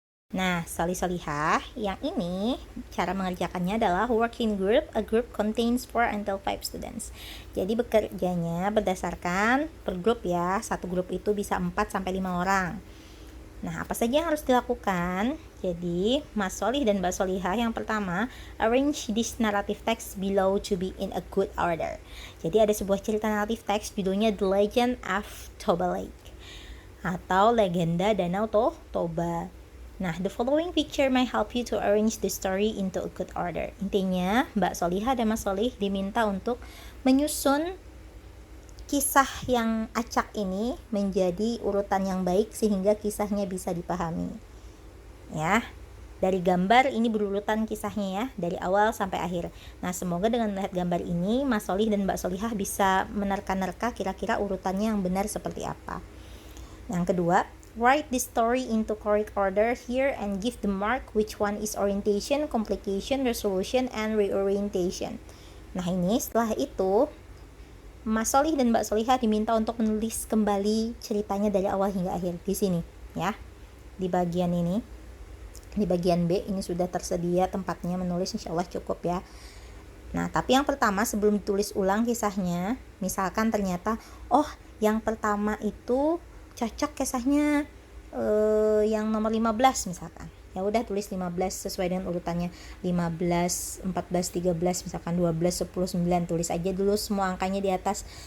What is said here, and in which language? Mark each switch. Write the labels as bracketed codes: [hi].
[id] Nah, solih-solihah, yang ini cara mengerjakannya adalah working group. [en] A group contains 4 until 5 students. [id] Jadi bekerjanya berdasarkan per grup ya. Satu grup itu bisa 4 sampai 5 orang. Nah, apa saja yang harus dilakukan? Jadi, Mas Solih dan Mbak Solihah, yang pertama, [en] arrange this narrative text below to be in a good order. [id] Jadi ada sebuah cerita naratif teks judulnya The Legend of Toba Lake atau Legenda Danau Toba. [en] Nah, the following picture may help you to arrange the story into a good order. [id] Intinya, Mbak Solihah dan Mas Solih diminta untuk menyusun kisah yang acak ini menjadi urutan yang baik sehingga kisahnya bisa dipahami. Ya, dari gambar ini berurutan kisahnya ya, dari awal sampai akhir. Nah, semoga dengan melihat gambar ini, Mas Solih dan Mbak Solihah bisa menerka-nerka kira-kira urutannya yang benar seperti apa. Yang kedua, [en] write the story into correct order here and give the mark which one is orientation, complication, resolution, and reorientation. [id] Nah ini setelah itu Mas Solih dan Mbak Solihah diminta untuk menulis kembali ceritanya dari awal hingga akhir di sini ya. Di bagian ini, di bagian B ini sudah tersedia tempatnya menulis, insya Allah cukup ya. Nah tapi yang pertama sebelum ditulis ulang kisahnya, misalkan ternyata yang pertama itu cocok kisahnya yang nomor 15 misalkan, ya udah tulis 15 sesuai dengan urutannya, 15, 14, 13 misalkan, 12, 10, 9, tulis aja dulu semua angkanya di atas.